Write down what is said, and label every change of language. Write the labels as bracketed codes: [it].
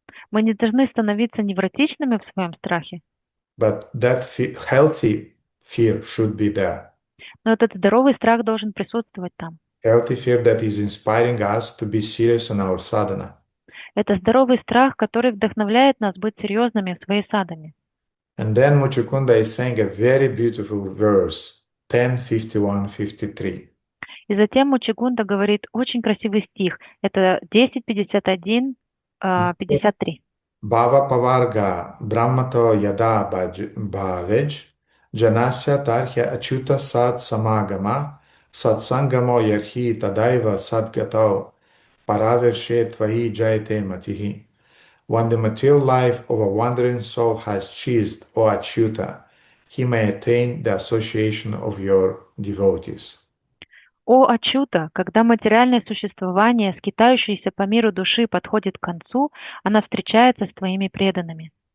[ru] Мы не должны становиться невротичными в своем страхе, [en] but that healthy fear should be there. [ru] но этот здоровый страх должен присутствовать там. [en] Healthy fear that is inspiring us to be serious in our sadhana. [ru] Это здоровый страх, который вдохновляет нас быть серьезными в своей садхане. [en] And then Muchukunda is saying a very beautiful verse, 10:51-53. [ru] И затем Муччигунда говорит очень красивый стих. Это 10:51, 53. [sa] Bhava pavarga brahmato yada bhavaj janasya tarhya achyuta sad samagama satsangamo yarhi tadaiva sadgato paravershe tvahi jayate matihi. [en] When the material life of a wandering soul has ceased, O Achyuta, he may attain the association of your devotees. [ru] О Ачюта, когда материальное существование, скитающееся по миру души, подходит к концу, она встречается с твоими преданными.